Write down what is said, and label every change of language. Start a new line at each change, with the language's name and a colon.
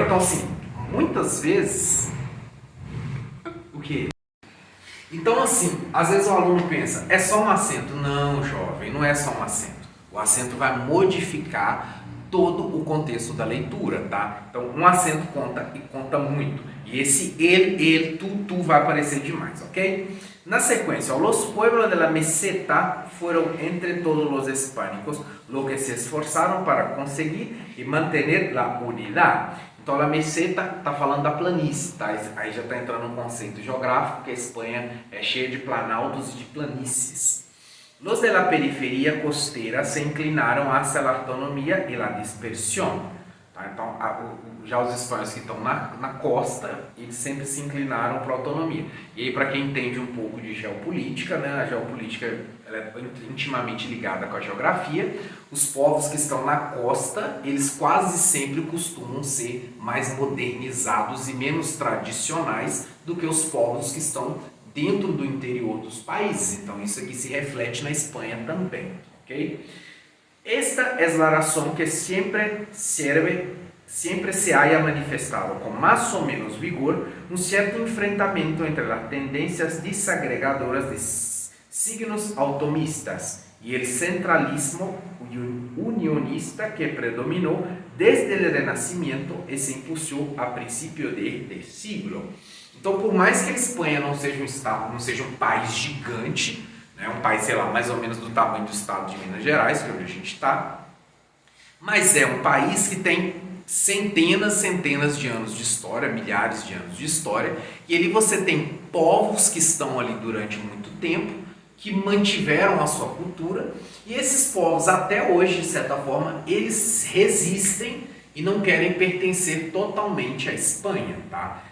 Portuguese: Então, assim, muitas vezes... O quê? Então, assim, às vezes o aluno pensa, é só um acento. Não, jovem, não é só um acento. O acento vai modificar todo o contexto da leitura, tá? Então, um acento conta e conta muito. E esse ele, tu vai aparecer demais, ok?
Spanish: Na sequência, los pueblos de la meseta fueron entre todos los hispánicos los que se esforzaron para conseguir y mantener la unidad.
Portuguese: Então, a meseta está falando da planície, tá? Aí já está entrando um conceito geográfico, que a Espanha é cheia de planaltos e de planícies.
Spanish: Los de la periferia costera se inclinaram hacia la autonomía y la dispersión.
Portuguese: Tá? Então, já os espanhóis que estão na costa, eles sempre se inclinaram para a autonomia. E aí, para quem entende um pouco de geopolítica, né? A geopolítica ela é intimamente ligada com a geografia, os povos que estão na costa, eles quase sempre costumam ser mais modernizados e menos tradicionais do que os povos que estão dentro do interior dos países. Então, isso aqui se reflete na Espanha também, ok?
Spanish: Esta es la razón que siempre se haya manifestado con más o menos vigor un cierto enfrentamiento entre las tendencias desagregadoras de signos autonomistas y el centralismo unionista que predominó desde el Renacimiento y se impulsó a principios de este siglo.
Portuguese: Então, por mais que a Espanha não seja um estado, não seja um país gigante, né, um país, sei lá, mais ou menos do tamanho do estado de Minas Gerais, que é onde a gente está, mas é um país que tem centenas de anos de história, milhares de anos de história, e ali você tem povos que estão ali durante muito tempo, que mantiveram a sua cultura, e esses povos até hoje, de certa forma, eles resistem e não querem pertencer totalmente à Espanha, tá?